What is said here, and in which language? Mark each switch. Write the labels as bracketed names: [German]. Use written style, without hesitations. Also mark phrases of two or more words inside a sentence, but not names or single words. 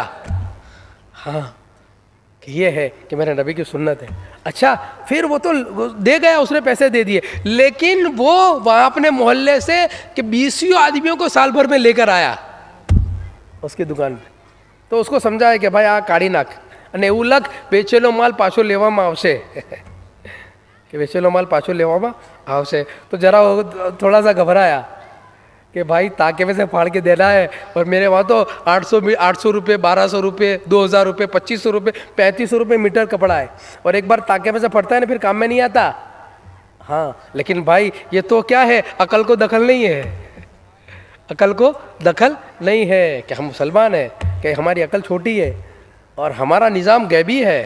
[Urdu] ہاں, کہ یہ ہے کہ میرے نبی کی سنت ہے. اچھا, پھر وہ تو دے گیا, اس نے پیسے دے دیے, لیکن وہ وہاں اپنے محلے سے کہ 20 آدمیوں کو سال بھر میں لے کر آیا اس کی دکان پہ. تو اس کو سمجھایا کہ بھائی آ کاڑی ناک [Gujarati] અને એવું લખ વેચેલો માલ પાછો લેવામાં આવશે, کہ વેચેલો માલ પાછો લેવામાં આવશે. તો જરા થોડા સા ગભરાયા [Urdu] کہ بھائی تاکے میں سے پھاڑ کے دینا ہے, اور میرے وہاں تو 800 روپے, 1200 روپے, 2000 روپے, 2500 روپے, 3500 روپے میٹر کپڑا ہے, اور ایک بار تاکے میں سے پھٹتا ہے نا پھر کام میں نہیں آتا. ہاں, لیکن بھائی یہ تو کیا ہے, عقل کو دخل نہیں ہے, عقل کو دخل نہیں ہے, کہ ہم مسلمان ہیں, کہ ہماری عقل چھوٹی ہے اور ہمارا نظام غیبی ہے.